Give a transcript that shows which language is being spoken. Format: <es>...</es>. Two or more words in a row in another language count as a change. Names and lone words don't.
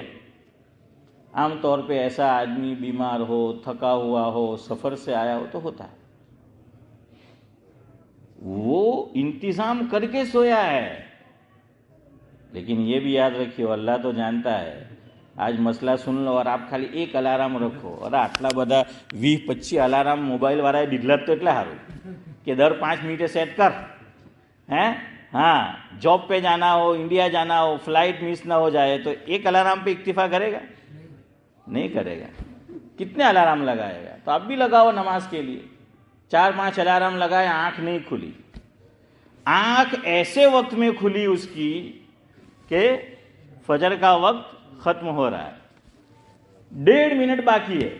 <ur>عام طور پہ ایسا آدمی بیمار ہو، تھکا ہوا ہو، سفر سے آیا ہو تو ہوتا ہے. وہ انتظام کر کے سویا ہے. لیکن یہ بھی یاد رکھیو، اللہ تو جانتا ہے. آج مسئلہ سن لو اور آپ خالی ایک الارم رکھو.</ur> <gu>اور આટલા બધા 20-25 અલાર્મ મોબાઈલ વાળાએ દીધલા તો એટલે સારું કે દર 5 મિનિટે સેટ કર.</gu> <ur>ہیں ہاں جاب پہ جانا ہو، انڈیا جانا ہو، فلائٹ مس نہ ہو جائے تو ایک الارم پہ اکتفا کرے گا؟ نہیں کرے گا. کتنے الارم لگائے گا؟ تو آپ بھی لگاؤ نماز کے لیے. 4-5 الارم لگائے، آنکھ نہیں کھلی. آنکھ ایسے وقت میں کھلی اس کی کہ فجر کا وقت ختم ہو رہا ہے، 1.5 منٹ باقی ہے.</ur>